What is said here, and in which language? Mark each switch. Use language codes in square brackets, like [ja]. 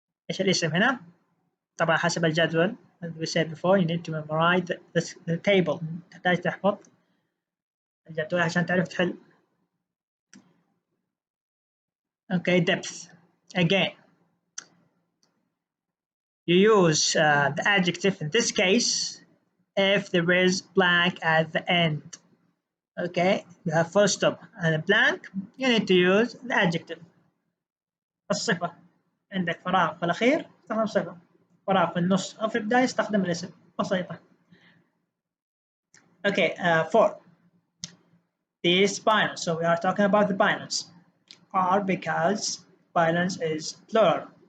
[ar] ايش الاسم هنا؟ طبعا حسب الجدول. [en] As we said before, you need to memorize the table. [ar] تحتاج تحفظ الجدول عشان تعرف تحل. [en] Okay, depth. Again, you use the adjective in this case if there is blank at the end. Okay, you have full stop and a blank, you need to use the adjective. [ar] الصفة عندك فراغ في الأخير استخدم صفة، فراغ في النص أو في البداية استخدم الاسم. بسيطة. [en] Okay, 4. These binals, so we are talking about the binals, are because binals is plural.